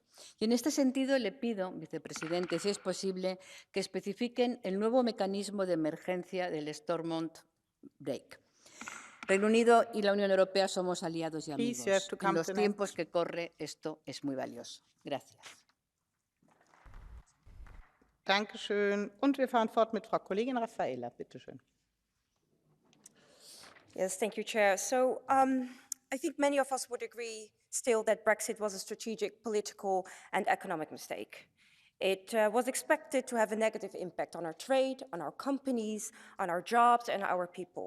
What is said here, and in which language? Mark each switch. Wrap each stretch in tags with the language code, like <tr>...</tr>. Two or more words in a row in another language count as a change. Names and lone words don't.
<es>Y en este sentido le pido, vicepresidente, si es posible, que especifiquen el nuevo mecanismo de emergencia del Stormont Break. Reino Unido y la Unión Europea somos aliados y amigos. En los tiempos que corre esto es muy valioso. Gracias.</es> <de>Dankeschön. Und wir fahren fort mit Frau Kollegin Raffaella. Bitte schön.</de> <en>Yes, thank you, Chair. So I think many of us would agree still that Brexit was a strategic, political and economic mistake. It was expected to have a negative impact on our trade, on our companies, on our jobs and our people.</en>